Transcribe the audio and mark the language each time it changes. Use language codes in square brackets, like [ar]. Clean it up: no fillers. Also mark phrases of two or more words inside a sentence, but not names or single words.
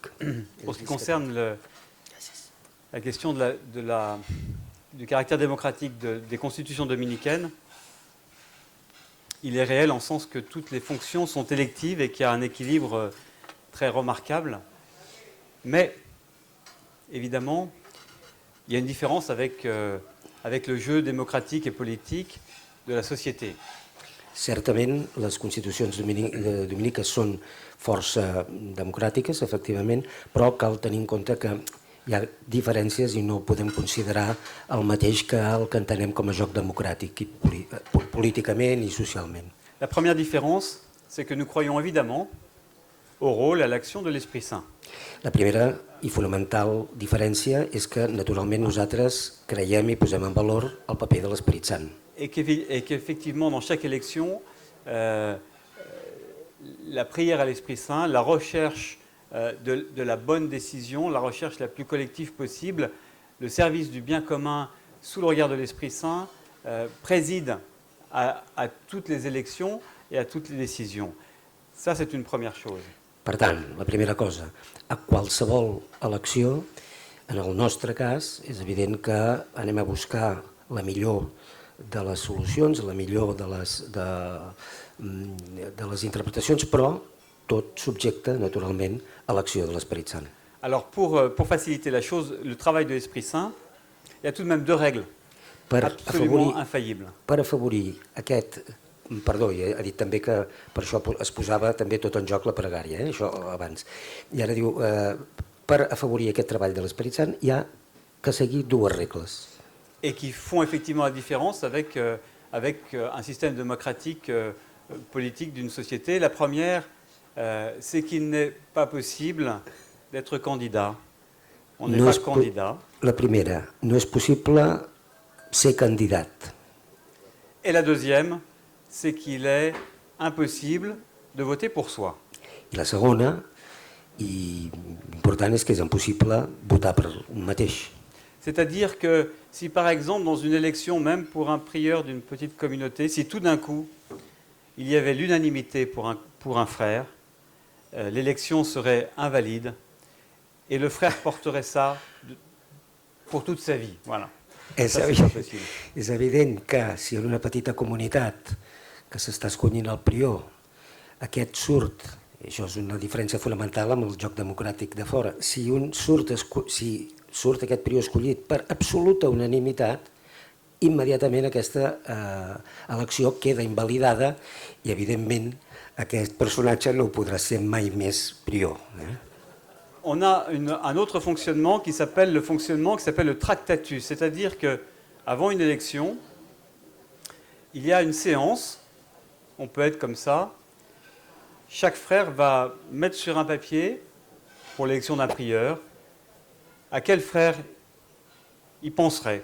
[fr] Pour ce qui concerne la question du caractère démocratique des constitutions dominicaines, il est réel en sens que toutes les fonctions sont électives et qu'il y a un équilibre très remarquable. Mais, évidemment, il y a une différence avec le jeu démocratique et politique de la société. [ca] Certament, les constitucions dominiques són força democràtiques, efectivament, però cal tenir en compte que hi ha diferències i no podem considerar el mateix que el que entenem com a joc democràtic, políticament i socialment. [fr] La première différence, c'est que nous croyons évidemment au rôle et à l'action de l'Esprit Saint. [ca] La primera i fonamental diferència és que, naturalment, nosaltres creiem i posem en valor el paper de l'Esperit Sant. [fr] Et qu'effectivement, dans chaque élection, la prière à l'Esprit Saint, la recherche de la bonne décision, la recherche la plus collective possible, le service du bien commun sous le regard de l'Esprit Saint préside à toutes les élections et à toutes les décisions. Ça, c'est une première chose. [ca] Per tant, la primera cosa, a qualsevol elecció, en el nostre cas, és evident que anem a buscar la millor de les solucions, la millor de les interpretacions, però tot subjecte, naturalment, a l'acció de l'Esperit Sant. [fr] Alors, pour faciliter la chose, le travail de l'Esprit Saint, il y a tout de même deux règles absolument infaillibles. [ca] Per afavorir aquest... Perdó, ha dit també que per això es posava també tot en joc la pregària, això abans. I ara diu, per afavorir aquest treball de l'Esperit Sant hi ha que seguir dues regles. [fr] Et qui font effectivement la différence avec un système démocratique politique d'une société. La première, c'est qu'il n'est pas possible d'être candidat. On n'est pas candidat. [ca] La primera, no és possible ser candidat. [fr] Et la deuxième, c'est qu'il est impossible de voter pour soi. [ca] I la segona, i important, és que és impossible votar per un mateix. [fr] C'est-à-dire que si par exemple dans une élection, même pour un prieur d'une petite communauté, si tout d'un coup il y avait l'unanimité pour un frère, l'élection serait invalide et le frère porterait ça pour toute sa vie. Voilà. [ca] És evident que si en una petita comunitat que s'està escollint el prior, aquest surt, i això és una diferència fonamental amb el joc democràtic de fora, si surt aquest prior escollit per absoluta unanimitat, immediatament aquesta elecció queda invalidada i, evidentment, aquest personatge no podrà ser mai més prior. [fr] On a un autre fonctionnement qui s'appelle le tractatus, c'est-à-dire qu'avant une élection, il y a une séance, on peut être comme ça, chaque frère va mettre sur un papier, pour l'élection d'un prieur, à quel frère il penserait.